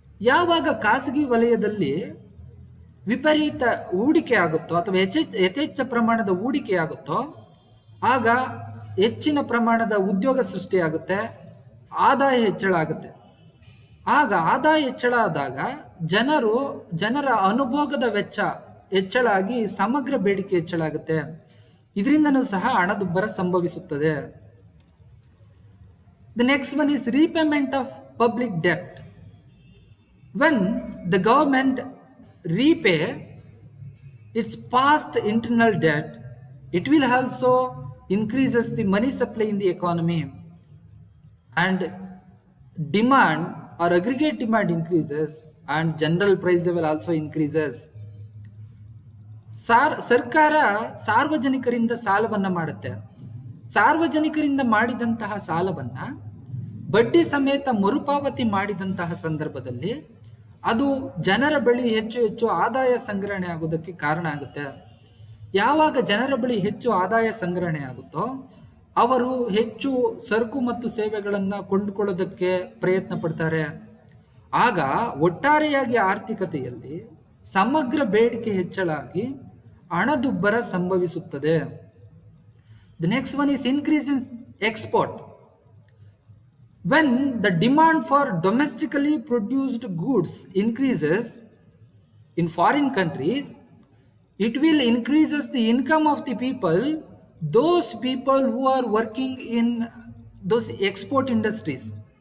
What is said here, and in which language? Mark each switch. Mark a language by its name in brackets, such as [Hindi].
[Kannada] ಯಾವಾಗ ಖಾಸಗಿ ವಲಯದಲ್ಲಿ ವಿಪರೀತ ಹೂಡಿಕೆ ಆಗುತ್ತೋ ಅಥವಾ ಯಥೇಚ್ಛ ಪ್ರಮಾಣದ ಹೂಡಿಕೆ ಆಗುತ್ತೋ ಆಗ ಹೆಚ್ಚಿನ ಪ್ರಮಾಣದ ಉದ್ಯೋಗ ಸೃಷ್ಟಿಯಾಗುತ್ತೆ, ಆದಾಯ ಹೆಚ್ಚಳ ಆಗುತ್ತೆ. ಆಗ ಆದಾಯ ಹೆಚ್ಚಳ ಆದಾಗ ಜನರ ಅನುಭೋಗದ ವೆಚ್ಚ ಹೆಚ್ಚಳ ಆಗಿ ಸಮಗ್ರ ಬೇಡಿಕೆ ಹೆಚ್ಚಳ ಆಗುತ್ತೆ. ಇದರಿಂದನೂ ಸಹ ಹಣದುಬ್ಬರ ಸಂಭವಿಸುತ್ತದೆ. [English] The next one is repayment of public debt. When the government repay its past internal debt, it will also increases the money supply in the economy and demand or aggregate demand increases and general price level also increases. [Kannada] ಸರ್ಕಾರ ಸಾರ್ವಜನಿಕರಿಂದ ಸಾಲವನ್ನು ಮಾಡುತ್ತೆ. ಸಾರ್ವಜನಿಕರಿಂದ ಮಾಡಿದಂತಹ ಸಾಲವನ್ನ ಬಡ್ಡಿ ಸಮೇತ ಮರುಪಾವತಿ ಮಾಡಿದಂತಹ ಸಂದರ್ಭದಲ್ಲಿ ಅದು ಜನರ ಬಳಿ ಹೆಚ್ಚು ಹೆಚ್ಚು ಆದಾಯ ಸಂಗ್ರಹಣೆ ಆಗೋದಕ್ಕೆ ಕಾರಣ ಆಗುತ್ತೆ. ಯಾವಾಗ ಜನರ ಬಳಿ ಹೆಚ್ಚು ಆದಾಯ ಸಂಗ್ರಹಣೆ ಆಗುತ್ತೋ ಅವರು ಹೆಚ್ಚು ಸರಕು ಮತ್ತು ಸೇವೆಗಳನ್ನು ಕೊಂಡುಕೊಳ್ಳೋದಕ್ಕೆ ಪ್ರಯತ್ನ ಪಡ್ತಾರೆ. ಆಗ ಒಟ್ಟಾರೆಯಾಗಿ ಆರ್ಥಿಕತೆಯಲ್ಲಿ ಸಮಗ್ರ ಬೇಡಿಕೆ ಹೆಚ್ಚಳ ಆಗಿ ಹಣದುಬ್ಬರ ಸಂಭವಿಸುತ್ತದೆ. [English] The next one is increase in export. When the demand for domestically produced goods increases in foreign countries, it will increases the income of the people, those people who are working in those export industries.